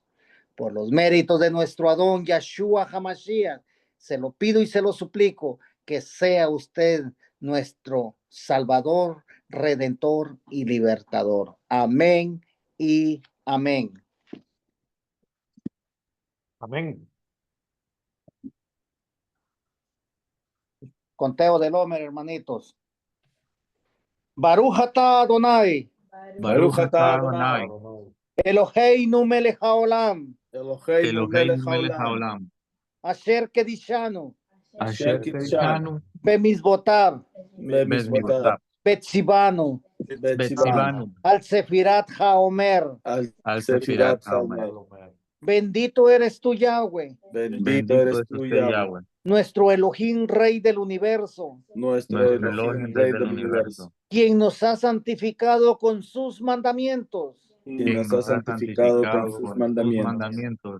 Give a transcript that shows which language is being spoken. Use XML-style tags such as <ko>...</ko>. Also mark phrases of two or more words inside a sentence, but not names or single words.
<es>Por los méritos de nuestro Adón Yeshua HaMashiach, se lo pido y se lo suplico, que sea usted nuestro Salvador, Redentor y Libertador. Amén y amén. Amén. Conteo del Homer, hermanitos.</es> <he>ברוך אתה אדוני, ברוך אתה Adonai, Adonai. אלהינו מלך העולם, אלהינו מלך Melech haolam, haolam, אשר קדשנו, אשר קדשנו, bemizbotav, bemizvotav, betzivanu, betzivanu, על ספירת העומר. al al sefirat Sefirat Haomer. haomer.</he> <es>Bendito eres tú, Yahweh, Bendito eres es tú, usted, Yahweh, Yahweh, nuestro Elohim, Rey del universo, nuestro nuestro Elohim, Elohim, Rey del universo, quien nos ha santificado con sus mandamientos quien nos ha santificado con sus mandamientos</es>